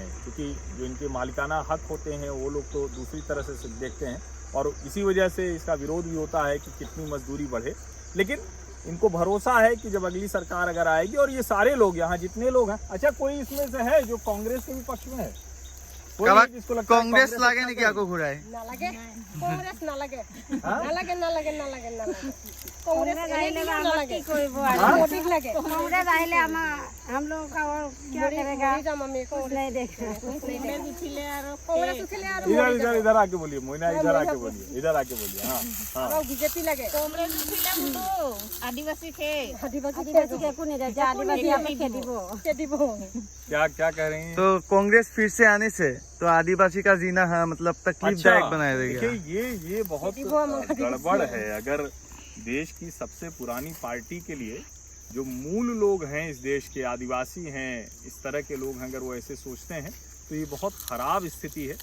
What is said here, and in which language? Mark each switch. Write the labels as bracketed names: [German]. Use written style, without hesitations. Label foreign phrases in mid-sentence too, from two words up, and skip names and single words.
[Hindi] क्योंकि जो इनके मालिकाना हक होते हैं वो लोग तो दूसरी तरह से देखते हैं, और इसी वजह से इसका विरोध भी होता है कि कितनी मजदूरी बढ़े। लेकिन इनको भरोसा है कि जब अगली सरकार अगर आएगी, और ये सारे लोग यहाँ जितने लोग हैं, अच्छा, कोई इसमें से है जो कांग्रेस के भी पक्ष में है? कोई नहीं जिसको लगता है कांग्रेस लागे नहीं क्या को घुराए? [Assamese] নালাগে কংগ্ৰেছ নালাগে নালাগে নালাগে নালাগে নালাগে কংগ্ৰেছ আহিলে আহিলে আমাক নালাগে কি কৰিব? মোদীক লাগে [Hindi] कांग्रेस আহিলে हम लोग का और क्या करेगा? [Assamese] মৰি যাম আমি [Hindi] कुछ नहीं देखेगा। [Assamese] কংগ্ৰেছ উঠিলে আৰু কংগ্ৰেছ উঠিলে আৰু [Hindi] इधर आके बोलिए मोइना, इधर आके बोलिए, इधर आके बोलिए। हाँ हाँ। [Assamese] আমাক বিজেপি লাগে কংগ্ৰেছ উঠিলে বোলো আদিবাসী শেষ। আদিবাসী [Hindi] आदिवासी के को नहीं रहता, आदिवासी हमें खेदिबो। [Assamese] খেদিব [Hindi] क्या कह रही हैं? तो कांग्रेस फिर से आने से तो आदिवासी का जीना है मतलब तकलीफदायक बना देगा। देखिए, ये बहुत गड़बड़ है। अगर देश की सबसे पुरानी पार्टी के लिए जो मूल लोग हैं इस देश के, आदिवासी हैं, इस तरह के लोग हैं, अगर वो ऐसे सोचते हैं तो ये बहुत खराब स्थिति है।